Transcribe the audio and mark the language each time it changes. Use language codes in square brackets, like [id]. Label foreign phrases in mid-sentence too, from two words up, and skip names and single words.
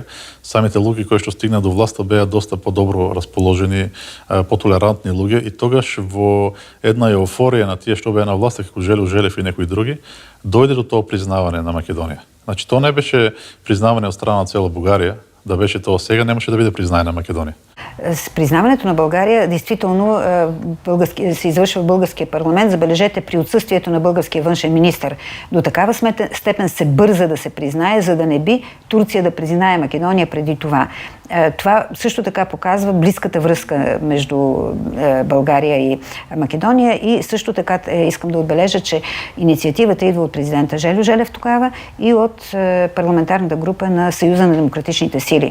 [mk] Самите луѓе кои што стигна до власта беа доста подобро расположени, потолерантни луѓе и тогаш во една еуфорија на тие што беа на власта, како Желю Желев и некои други, дојде до тоа признавање на Македонија. Значи, тоа не беше признавање од страна на цела Бугарија, да беше тоа сега, немаше да биде признање на Македонија. [bg] С признаването на България, действително, се извършва в българския парламент. Забележете, при отсъствието на българския външен министър. До такава степен се бърза да се признае, за да не би Турция да признае Македония преди това. Това също така показва близката връзка между България и Македония и също така искам да отбележа, че инициативата идва от президента Желю Желев тогава и от парламентарната група на Съюза на демократичните сили.